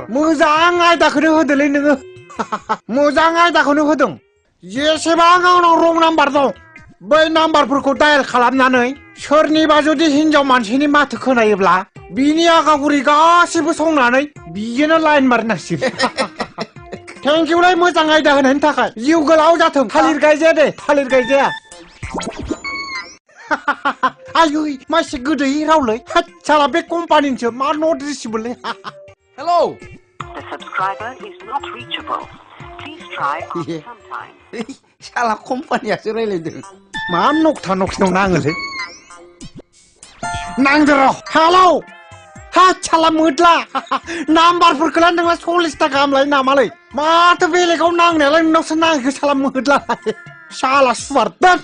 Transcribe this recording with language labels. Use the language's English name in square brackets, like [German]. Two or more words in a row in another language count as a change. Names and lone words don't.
[Bodo] मोजां आयदाखौनो होदोलै नोङो मोजां आयदाखौनो होदों जेसेबां आंनाव रं नाम्बार दं बै नाम्बारफोरखौ डायेल खालामनानै सोरनिबा जुदि हिनजाव मानसिनि माथो खोनायोब्ला बिनि आगागुरि गासिबो संनानै बिजोंनो लाइन मारिनांसिगोन थेंकिउलाय मोजां आयदा होनायनि थाखाय जिउ गोलाव जाथों थालिर गायजाया दे थालिर गायजाया आयै मासे गोदै रावलै साला बे कम्पानिनिसो मा [English] not receive [Bodo] हेलौ [English] The subscriber is not reachable. Please try after some time. [Bodo] साला कम्पानियासो रायलायदों मा नकथा नक्सिनाव नाङोलै नांदो र' हेलौ साला मोदला नाम्बारफोरखौलाय नोंना 40 थाखा गाहाम लायो नामालै माथो बेलेगाव नांनायालाय नोंनावसो नाङो साला मोदला साला सुवार दोन